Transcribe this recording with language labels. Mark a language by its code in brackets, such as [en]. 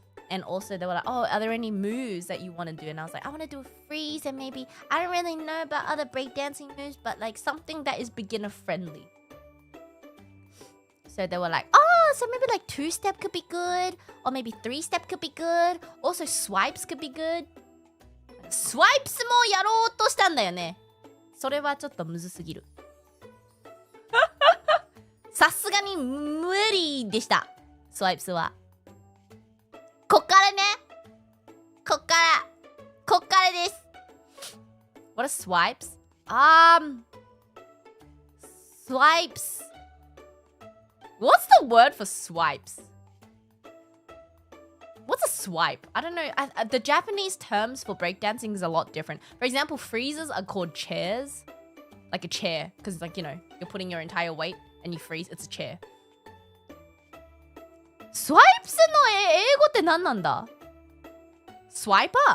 [en] And also they were like, oh, are there any moves that you want to do? And I was like, I want to do a freeze and maybe, I don't really know about other breakdancing moves, but like something that is beginner friendly. So they were like, oh, so maybe like 2-step could be good. Or maybe 3-step could be good. Also swipes could be good. [ja] Swipes もやろうとしたんだよね。それはちょっとむずすぎる。さすがに無理でした。swipes は。こっからね。こっからです。 [en] What are swipes? Swipes. What's the word for swipes? What's a swipe? I don't know. The Japanese terms for breakdancing is a lot different. For example, freezes are called chairs. Like a chair. Because, like, you know, you're putting your entire weight and you freeze. It's a chair. [ja] Swipes の英語って何なんだ Swiper?